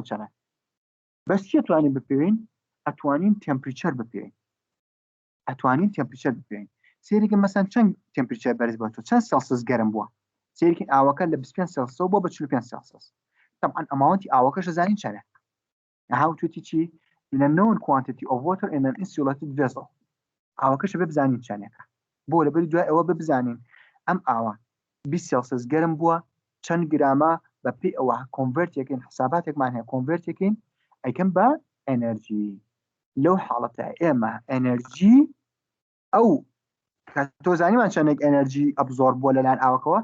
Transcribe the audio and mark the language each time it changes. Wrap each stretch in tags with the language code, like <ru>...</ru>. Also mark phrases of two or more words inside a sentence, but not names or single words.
<ckb>چەنە بەس چی توانین بپێوین ئەتوانین تمپریچەر بپێین ئەتوانین تمپریچەر بپێین سێرێکی مەسەن چەند تمپریچەر بەرز بووە چەند سلسیوس گەرم بووە سێرێکی ئاوەکە لە 25 سلسیوس بۆ بە 45 سلسیوس طبعا ئەماوەتی ئاوەکەش زانین چەنە هاوتوتی چی in</ckb> <en>a known quantity of water in an insulated vessel</en> <ckb>ئاوەکەش بێ بزانین چەندێکە بۆ لەبەری دوای ئەوە ببزانین ئەم ئاوە 20 سلسیوس گەرم بووە چەند گرامە بە پێی ئەوە کۆنڤەرتێکین حساباتێکمان هەیە کۆنڤەرتێکین ئەیکەم بە ئەنەرجی لەو حاڵەتە ئێمە ئەنەرجی ئەو تۆ زانیمان چەندێک ئەنەرجی ئەبزۆر بووە لەلایەن ئاوەکەوە</ckb>